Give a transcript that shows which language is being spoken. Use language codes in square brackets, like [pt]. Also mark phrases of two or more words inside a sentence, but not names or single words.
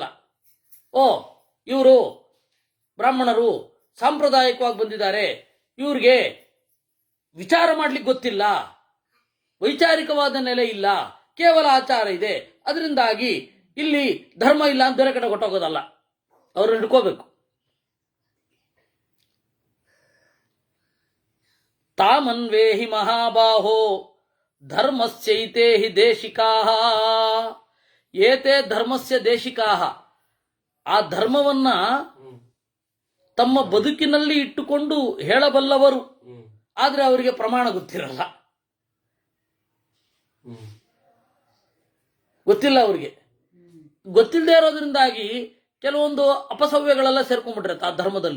[kn] ಓ, ಇವರು ಬ್ರಾಹ್ಮಣರು ಸಾಂಪ್ರದಾಯಿಕವಾಗಿ ಬಂದಿದ್ದಾರೆ, ಇವ್ರಿಗೆ ವಿಚಾರ ಮಾಡ್ಲಿಕ್ಕೆ ಗೊತ್ತಿಲ್ಲ, ವೈಚಾರಿಕವಾದ ನೆಲೆ ಇಲ್ಲ, ಕೇವಲ ಆಚಾರ ಇದೆ, ಅದರಿಂದಾಗಿ ಇಲ್ಲಿ ಧರ್ಮ ಇಲ್ಲ ಅಂತ ಬೇರೆ ಕಡೆ ಕೊಟ್ಟೋಗೋದಲ್ಲ. ಅವ್ರನ್ನ ಹಿಡ್ಕೋಬೇಕು. [sa] ತಾಮನ್ವೇಹಿ ಮಹಾಬಾಹೋ ಧರ್ಮಸ್ಯೈತೆ ಹಿ ದೇಶಿಕಾಹ. ಏತೆ ಧರ್ಮಸ್ಯ ದೇಶಿಕಾಹ. [kn] ಆ ಧರ್ಮವನ್ನ ತಮ್ಮ ಬದುಕಿನಲ್ಲಿ ಇಟ್ಟುಕೊಂಡು ಹೇಳಬಲ್ಲವರು, ಆದರೆ ಅವರಿಗೆ ಪ್ರಮಾಣ ಗೊತ್ತಿರಲ್ಲ, ಗೊತ್ತಿಲ್ಲ. ಅವರಿಗೆ ಗೊತ್ತಿಲ್ಲದೆ ಇರೋದ್ರಿಂದಾಗಿ ಕೆಲವೊಂದು ಅಪಸವ್ಯಗಳೆಲ್ಲ ಸೇರ್ಕೊಂಡ್ಬಿಟ್ರೆ ಆ ಧರ್ಮದಲ್ಲಿ.